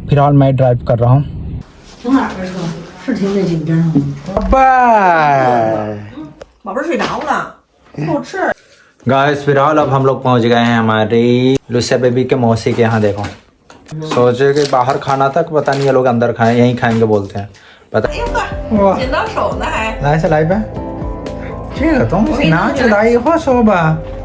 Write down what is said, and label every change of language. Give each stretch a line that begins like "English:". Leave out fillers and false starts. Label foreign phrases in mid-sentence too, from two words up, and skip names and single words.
Hindi: फिलहाल मैं ड्राइव कर रहा हूँ। गाइस फिलहाल अब हम लोग पहुँच गए हैं हमारी लुसिया बेबी के मौसी के यहाँ। देखो सोचे कि बाहर खाना था, पता नहीं ये लोग अंदर खाएं, यहीं खाएंगे बोलते हैं पता।
Chinese: 捡到手呢还。来，再来一遍。这个东西拿起来以后说吧。